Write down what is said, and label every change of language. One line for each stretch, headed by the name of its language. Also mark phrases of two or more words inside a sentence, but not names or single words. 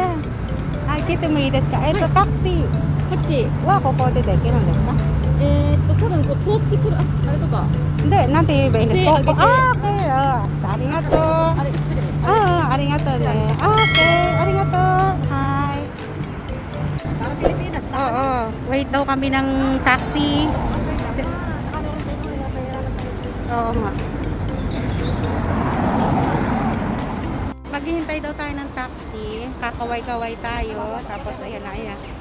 Japanese: はい、来てもいいですか？タクシタクシーーはここでできるんですか？多分こう通ってくるあれとかで、なんて言えばいいんですか？手挙げてあー、OK。ありがとう。あれ失礼ありがとうね。OK。ありがとう。はい。
Filipino: Para Pilipinas na. Oo. Wait daw kami ng taxi. Saka meron din yung bayaran ng Oo nga. Maghihintay daw tayo ng taxi. Kakaway-kaway tayo. Tapos ayan na, ayan.